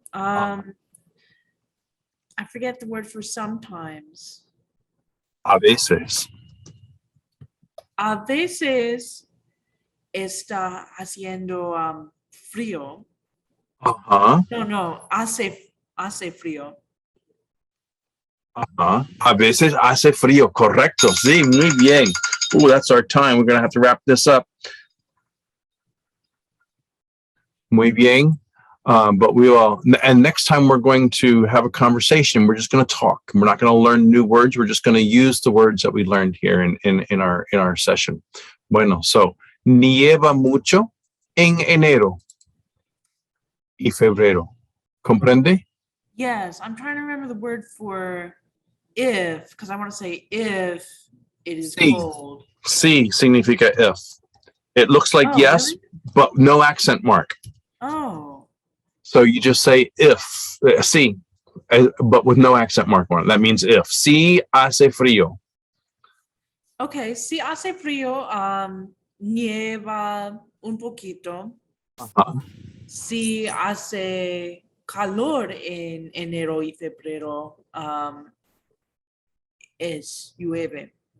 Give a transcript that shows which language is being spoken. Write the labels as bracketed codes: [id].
[en] I forget the word for sometimes. [es] A veces. A veces está haciendo frío. Ajá, No, hace frío. ajá. A veces hace frío, correcto. Sí, muy bien. That's our time. [en] We're going to have to wrap this up. Muy bien. But we will, and next time we're going to have a conversation. We're just going to talk. We're not going to learn new words. We're just going to use the words that we learned here in our session. [es] Bueno, so nieva mucho en enero y febrero. ¿Comprende? [en] Yes, I'm trying to remember the word for if, because I want to say if it is [es] Sí. [en] cold. Sí significa if. It looks like yes, really? but no accent mark. Oh. So you just say if, sí, but with no accent mark on it. That means if. Sí hace frío. [es] Okay, si hace frío, nieva un poquito. Uh-huh. Si hace calor en enero y febrero, es llueve.